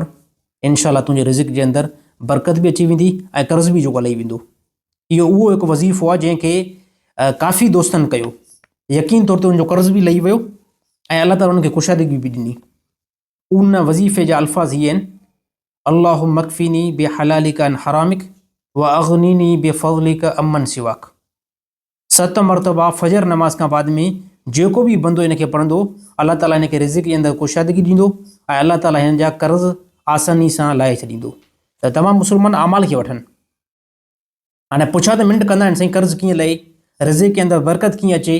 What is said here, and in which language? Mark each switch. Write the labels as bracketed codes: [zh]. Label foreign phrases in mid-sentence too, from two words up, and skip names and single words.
[sd] इनशाअल्लाह तुंहिंजे रिज़िक जे अंदरि बरकत बि अची वेंदी ऐं कर्ज़ बि जेको लही वेंदो। इहो उहो हिकु वज़ीफ़ो आहे जंहिंखे काफ़ी दोस्तनि कयो, यकीन तौर ते उनजो कर्ज़ बि लही वियो ऐं अलाह ताला उनखे ख़ुशहादगी बि ॾिनी। उन वज़ीफ़े जा अल्फाज़ इहे आहिनि: [ar] اللهم اكفني بحلالك عن حرامك و أغنني بفضلك عمن سواك. [sd] 7 मरतबा फजर नमाज खां बाद में जेको बि बंदो इनखे पढ़ंदो, अलाह ताला हिनखे रिज़िक जे अंदरि ख़ुशहादगी ॾींदो ऐं अलाह ताला हिन जा कर्ज़ आसानी सां लाहे छॾींदो। त तमामु मुस्लमान अमाल खे वठनि। हाणे पुछा त मिंट कंदा आहिनि, साईं कर्ज़ कीअं लहे, रिज़िक के अंदरि बरकत कीअं अचे?